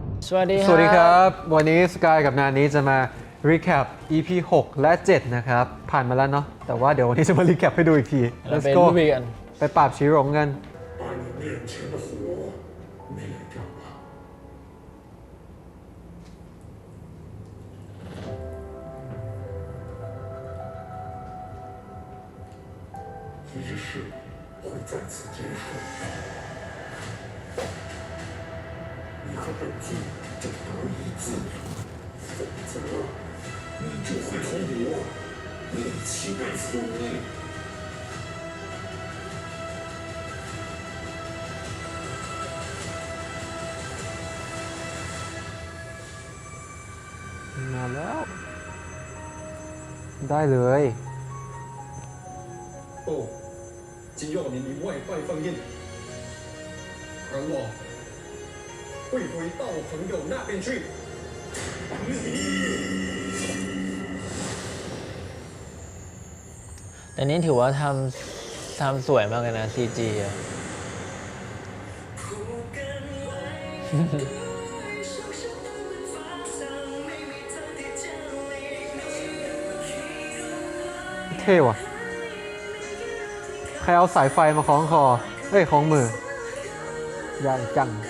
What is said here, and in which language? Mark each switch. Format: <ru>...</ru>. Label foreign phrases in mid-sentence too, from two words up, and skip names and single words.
<th>สวัสดีครับวันนี้สกายกับนานี้จะมา</th> <en>recap EP 6</en> <th>และ 7 นะครับผ่านมาแล้วเนาะแต่ว่าเดี๋ยววันนี้จะมา recap ให้ดูอีกที</th> <en>Let's go</en> <th>ไปปราบชีหลงกัน</th> <zh>把你面前的火灭掉吧。仪式会在此结束，你和本君就得以自由，否则你就会同我一起被覆灭。</zh> <th>มาแล้วได้เลย</th> <zh>不，只要你里外拜放印，而我会回到朋友那边去。</zh> <th>แต่นี้ถือว่าทำสวยมากเลยนะ CG อ่ะ เท่ว่ะใครเอาสายไฟมาคล้องคอเอ้ยคล้องมือใหญ่จัง</th>